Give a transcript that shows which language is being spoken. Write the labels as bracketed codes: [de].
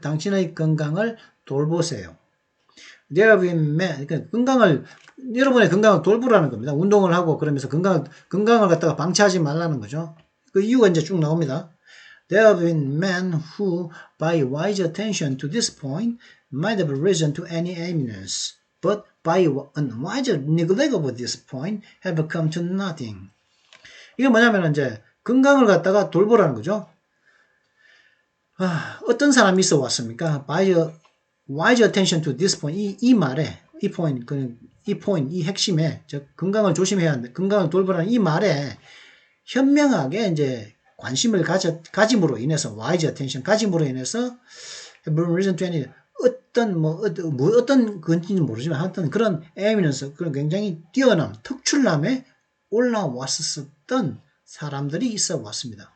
[ko] 당신의 건강을 돌보세요. [en] There have been men, [ko] 그러니까 여러분의 건강을 돌보라는 겁니다. 운동을 하고 그러면서 건강을 갖다가 방치하지 말라는 거죠. 그 이유가 이제 쭉 나옵니다. [en] There have been men who, by wise attention to this point, might have risen to any eminence, but by unwise neglect of this point, have come to nothing. [ko] 이게 뭐냐면 이제 건강을 갖다가 돌보라는 거죠. 어떤 사람이 있어 왔습니까? [en] By wise attention to this point, [ko] 이 말에, 이 핵심에, 즉 건강을 조심해야 한다. 건강을 돌보라는 이 말에 현명하게 이제 관심을 가짐으로 인해서 wise attention 가짐으로 인해서 [en] reason to any [ko] 어떤 건지는 모르지만 하여튼 그런 eminence 그런 굉장히 뛰어남 특출남에 올라왔었던 사람들이 있어 왔습니다.